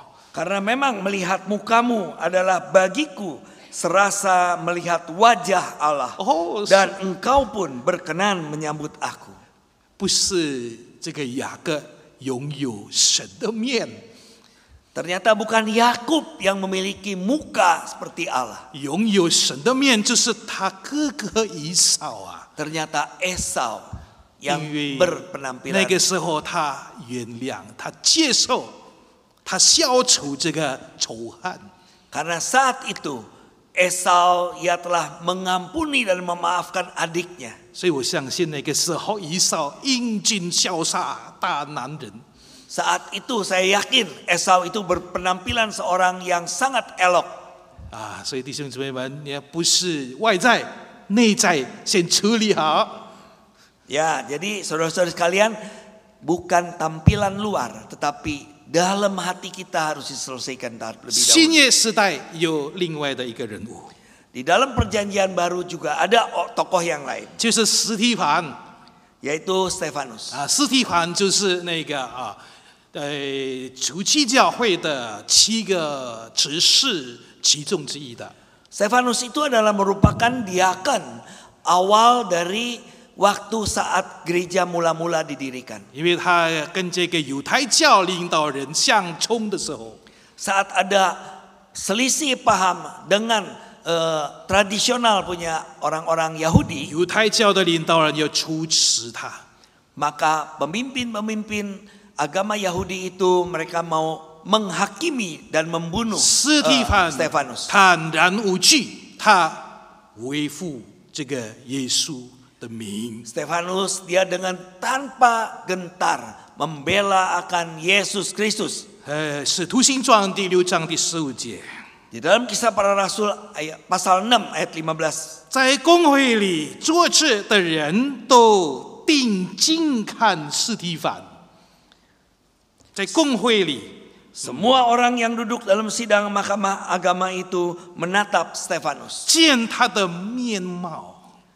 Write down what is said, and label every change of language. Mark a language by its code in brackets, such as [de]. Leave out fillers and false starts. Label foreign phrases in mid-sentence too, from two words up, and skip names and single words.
[id] Karena memang melihat mukamu adalah bagiku serasa melihat wajah Allah. Dan engkau pun berkenan menyambut aku. [zh] 不是这个雅各拥有神的面， [id] Ternyata bukan Yakub yang memiliki muka seperti Allah. [zh] 拥有神的面就是他哥哥以扫啊。 [id] Ternyata Esau yang [zh] 因为 [id] berpenampilan. [zh] 那个时候他原谅，他接受，他消除这个仇恨。 [id] Karena saat itu Esau ia telah mengampuni dan memaafkan adiknya. [zh] 所以我相信那个时候以扫英俊潇洒大男人， [id] Saat itu saya yakin Esau itu berpenampilan seorang yang sangat elok. [zh] 啊，所以弟兄姊妹们，也不是外在，内在先处理好。 [id] Ya, jadi saudara-saudara sekalian, bukan tampilan luar, tetapi dalam hati kita harus diselesaikan terlebih [zh] 新 [id] dahulu. [zh] 约时代有另外的一个人物， [id] Di dalam perjanjian baru juga ada tokoh yang lain, [zh] 就是司提反 [id] yaitu Stefanus. [zh] 啊，司提反就是那个初期教会的7个执事其中之一的。 [id] Stefanus itu adalah merupakan diaken awal dari waktu saat gereja mula-mula didirikan. [zh] 因为他跟这个犹太教领导人相冲的时候， [id] Saat ada selisih paham dengan tradisional punya orang-orang Yahudi, [zh] 犹太教的领导人要处死他。 [id] maka pemimpin-pemimpin agama Yahudi itu mereka mau menghakimi dan membunuh [zh] 司提反 [id] Stefanus. [zh] 坦然无惧，他维护这个耶稣的名。 [id] Stefanus dia dengan tanpa gentar membela akan Yesus Kristus. [zh] 使徒行传第6章第15节， [id] Di dalam kisah para rasul pasal 6 ayat 15. [zh] 在公会里坐着的人都定睛看司提反，在公会里。 [id] Semua orang yang duduk dalam sidang mahkamah agama itu menatap Stefanus. [zh] 见他的面貌，